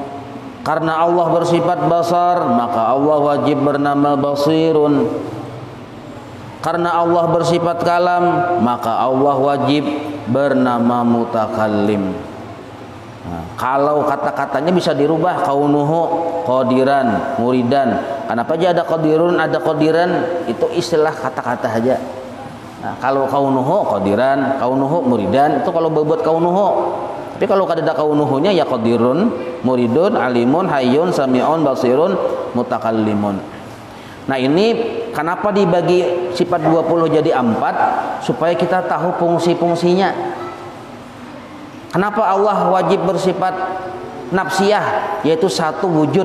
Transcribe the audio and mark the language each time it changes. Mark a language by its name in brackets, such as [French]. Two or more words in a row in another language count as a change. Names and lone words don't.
[Indonesian] Karena Allah bersifat basar, maka Allah wajib bernama basirun. Karena Allah bersifat kalam, maka Allah wajib bernama mutakallim. Nah, kalau kata-katanya bisa dirubah, [Arabic] كونه قادرا، مريدا. [Indonesian] Kenapa aja ada qadirun, ada qadiran, itu istilah kata-kata aja. Nah, kalau [Arabic] كونه قادرا، كونه مريدا, [Indonesian] itu kalau buat kaunuhu. Tapi kalau ada kaunuhunya ya [Arabic] قادر، مريد، عليم، حي، سميع، بصير، متكلم. [Indonesian] Nah, ini kenapa dibagi sifat 20 jadi 4? Supaya kita tahu fungsi-fungsinya. Kenapa Allah wajib bersifat nafsiyah, yaitu satu wujud.